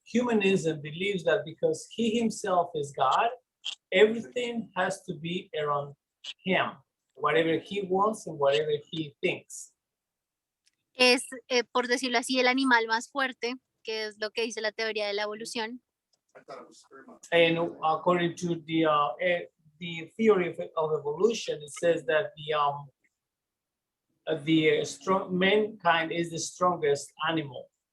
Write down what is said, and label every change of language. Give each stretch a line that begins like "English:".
English: Humanism believes that because he himself is God, everything has to be around him, whatever he wants and whatever he thinks.
Spanish: Es, por decirlo así, el animal más fuerte, que es lo que dice la teoría de la evolución.
English: I thought it was sperm. And according to the theory of evolution, it says that the strong mankind is the strongest animal.